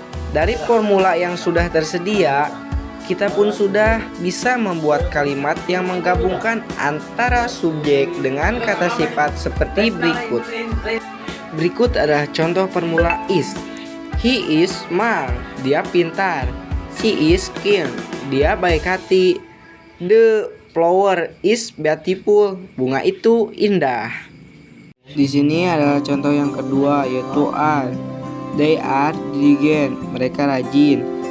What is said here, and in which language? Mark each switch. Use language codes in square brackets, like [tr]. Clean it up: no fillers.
[id] Dari formula yang sudah tersedia, kita pun sudah bisa membuat kalimat yang menggabungkan antara subjek dengan kata sifat seperti berikut. Berikut adalah contoh formula is. [en] He is smart, [id] dia pintar. [en] She is kind, [id] dia baik hati. [en] The flower is beautiful, [id] bunga itu indah. Di sini adalah contoh yang kedua, yaitu are. [en] They are diligent, [id] mereka rajin.